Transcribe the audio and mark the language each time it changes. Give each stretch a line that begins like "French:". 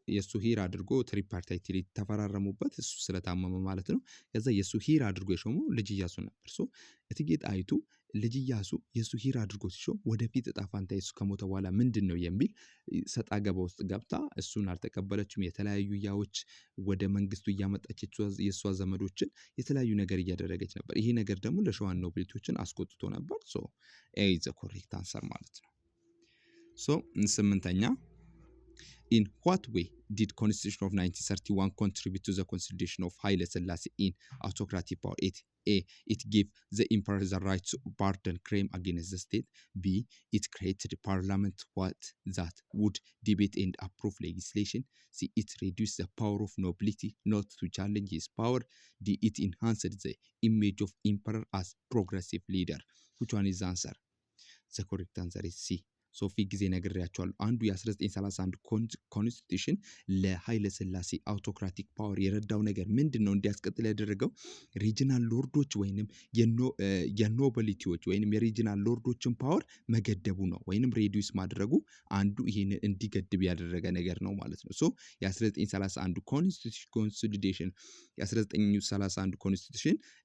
Amharic: የሱ ሂር አድርጎ ትሪፓርታይት ትሪቲ ተፈራረሙበት። እሱ ስለታመመ ማለት ነው። ከዛ የሱ ሂር አድርጎ የሾመው ልጅ ኢያሱ ነበር። እቴጌ ጣይቱ ልጅ ኢያሱ የሱ ሂር አድርጎ ሲሾም ወደፊት እጣ ፋንታ የሱ ከሞተ በኋላ ምንድነው የሚል ሰጣ ገባ ውስጥ ገብታ እሱን አልተቀበለችም። የተለያዩ ያዎች ወደ መንግስቱ እያመጣች የሷ ዘመዶችን የተለያዩ ነገር እያደረገች ነበር። ይሄ ነገር ደግሞ ለሸዋን ኖቢሊቲዎችን አስቆጥቶ ነበር።
English: ኤ ኢዝ ዘ ኮሬክት አንሰር
Amharic: ማለት ነው። ስምንተኛ
English: in what way did Constitution of 1931 contribute to the consolidation of Haile Selassie in autocratic power? A. It gave the emperor the right to pardon crime against the state. B. It created a parliament that would debate and approve legislation. C. It reduced the power of nobility not to challenge his power. D. It enhanced the image of emperor as progressive leader. Which one is the answer? The correct answer is C.
Amharic: ሶፊ ጊዜ ነግሬያቸዋለሁ። አንዱ የ1931 ኮንስቲቱሽን ለኃይለ ሥላሴ አውቶክራቲክ ፓወር የረዳው ነገር ምንድነው እንዲያስቀጥል ያደረገው ሪጂናል ሎርዶች ወይንም የኖቢሊቲዎች ወይንም የሪጂናል ሎርዶችን ፓወር መገደቡ ነው ወይንም ሬዲዩስ ማድረጉ አንዱ ይሄንን እንዲገድብ ያደረገ ነገር ነው ማለት ነው። ሶ የ1931 ኮንስቲቱሽን የ1931 ኮንስቲቱሽን